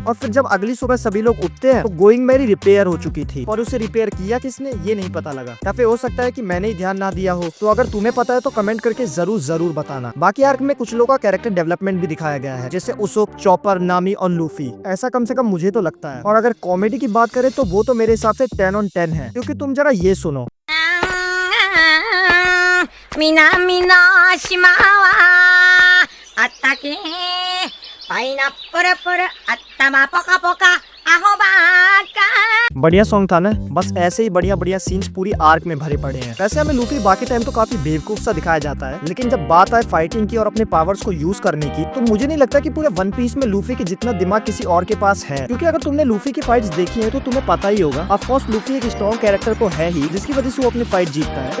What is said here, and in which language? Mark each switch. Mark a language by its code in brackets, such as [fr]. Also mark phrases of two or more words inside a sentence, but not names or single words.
[hi] और फिर जब अगली सुबह सभी लोग उठते हैं तो गोइंग मैरी रिपेयर हो चुकी थी, और उसे रिपेयर किया किसने ये नहीं पता लगा, या फिर हो सकता है कि मैंने ही ध्यान ना दिया हो। तो अगर तुम्हें पता है तो कमेंट करके जरूर बताना। बाकी आर्क में कुछ लोगों का [en] character development [hi] भी दिखाया गया है, जैसे उसोप, चॉपर, नामी और लूफी, ऐसा कम से कम मुझे तो लगता है। और अगर कॉमेडी की बात करें तो वो तो मेरे हिसाब से 10 on 10 है, क्योंकि तुम जरा ये सुनो। [ja] 南の島はあったけパイナップルプル頭ポカポカアホばっか [hi] बढ़िया सॉन्ग था ना। बस ऐसे ही बढ़िया सीन्स पूरी आर्क में भरे पड़े हैं। वैसे हमें लूफी बाकी टाइम तो काफी बेवकूफ सा दिखाया जाता है, लेकिन जब बात आए फाइटिंग की और अपने पावर्स को यूज करने की, तो मुझे नहीं लगता कि पूरे वन पीस में लूफी के जितना दिमाग किसी और के पास है। क्योंकि अगर तुमने लूफी की फाइट्स देखी है तो तुम्हें पता ही होगा, [en] of course [hi] लूफी एक [en] strong character [hi] तो है ही, जिसकी वजह से वो अपनी फाइट जीतता है।